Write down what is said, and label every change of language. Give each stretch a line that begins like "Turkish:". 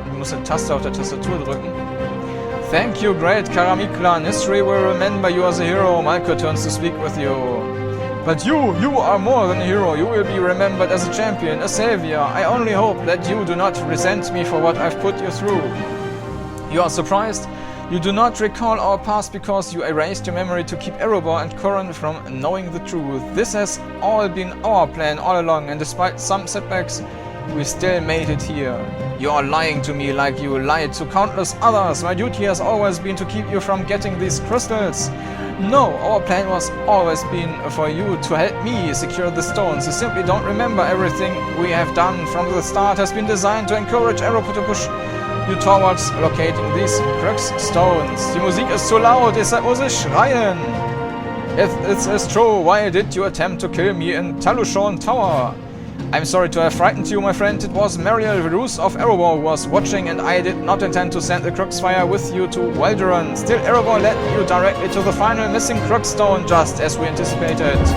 German: Eine Taste auf der Tastatur drücken.
English: Thank you, great Karamiklan. History will remember you as a hero. Malkor turns to speak with you. But you are more than a hero. You will be remembered as a champion, a savior. I only hope that you do not resent me for what I've put you through. You are surprised? You do not recall our past because you erased your memory to keep Erebor and Korran from knowing the truth. This has all been our plan all along, and despite some setbacks, we still made it here. You are lying to me like you lied to countless others. My duty has always been to keep you from getting these crystals. No, our plan was always been for you to help me secure the stones. You simply don't remember everything we have done from the start has been designed to encourage Erebor to push you towards locating these crux stones.
German: Die Musik ist zu laut, deshalb muss ich schreien.
English: If this is true, why did you attempt to kill me in Talushon Tower? I'm sorry to have frightened you, my friend. It was Mariel Ruse of Erebor who was watching, and I did not intend to send the Cruxfire with you to Walderon. Still, Erebor led you directly to the final missing crux stone, just as we anticipated.